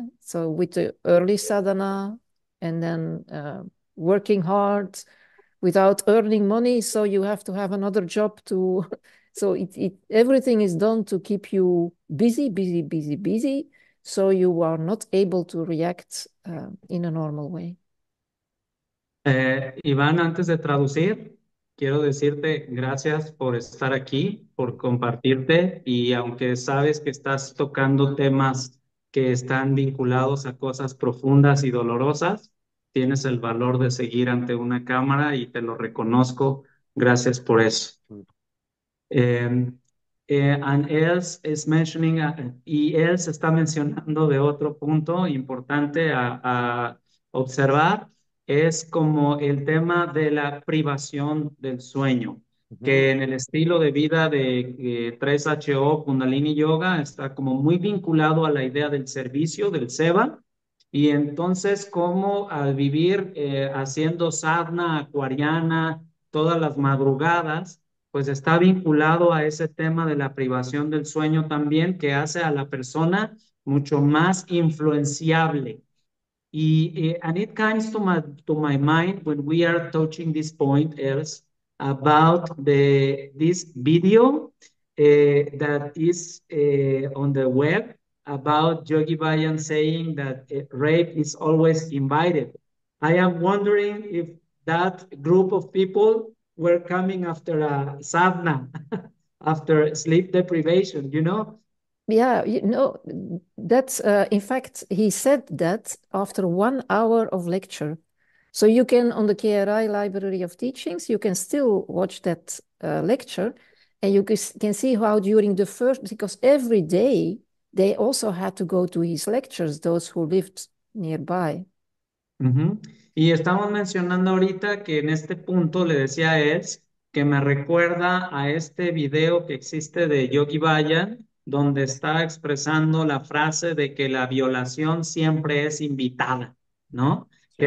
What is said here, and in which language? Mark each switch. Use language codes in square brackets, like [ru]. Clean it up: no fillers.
[en] So with the early sadhana and then working hard without earning money, so you have to have another job to. So everything is done to keep you busy, busy, busy, busy. So you are not able to react in a normal way. [es] Iván, antes de traducir, quiero decirte gracias por estar aquí, por compartirte y aunque sabes que estás tocando temas que están vinculados a cosas profundas y dolorosas, tienes el valor de seguir ante una cámara y te lo reconozco. Gracias por eso. Um, [en] and else is mentioning, [es] y else está mencionando de otro punto importante a observar, es como el tema de la privación del sueño, que Ujú. en el estilo de vida de 3HO Kundalini Yoga está como muy vinculado a la idea del servicio, del seva, y entonces como al vivir haciendo sadhana acuariana todas las madrugadas, pues está vinculado a ese tema de la privación del sueño también, que hace a la persona mucho más influenciable. [en] And it comes to my mind when we are touching this point, else about this video that is on the web about Yogi Bayan saying that rape is always invited. I am wondering if that group of people were coming after a sadhana, after sleep deprivation, you know? Yeah, that's in fact, he said that after 1 hour of lecture. So you can, on the KRI Library of Teachings, you can still watch that lecture and you can see how during the first, because every day they also had to go to his lectures, those who lived nearby. Ujú. [es] Y estamos mencionando ahorita que en este punto le decía a Ed que me recuerda a este video que existe de Yogi Bayan, donde está expresando la frase de que la violación siempre es invitada, ¿no? Que